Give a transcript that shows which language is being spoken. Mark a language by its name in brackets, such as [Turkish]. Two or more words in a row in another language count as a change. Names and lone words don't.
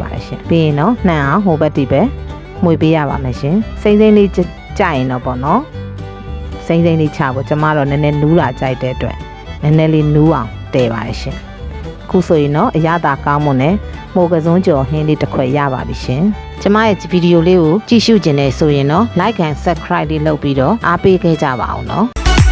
[Burmese] ပါတယ်ရှင်ပြီးရင်တော့နှံ့အောင်ဟိုဘက်ဒီဘက်မှုေးပေးရပါမယ်ရှင်စိမ့်စိမ့်လေးကြိုက်ရင်တော့ပေါ့နော်စိမ့်စိမ့်လေးချဖို့ကျမတော့နည်းနည်းနူးတာကြိုက်တဲ့အတွက်နည်းနည်းလေးနူးအောင်တည်ပါတယ်ရှင်အခုဆိုရင်တော့အရသာကောင်းမွန်နဲ့မိုးကစုံကြော်ဟင်းလေးတစ်ခွက်ရပါပြီရှင်ကျမရဲ့ဗီဒီယိုလေးကိုကြည့်ရှုခြင်းနဲ့ဆိုရင်တော့ [English] like and subscribe [Burmese] လေးလုပ်ပြီးတော့အားပေးခဲ့ကြပါအောင်နော်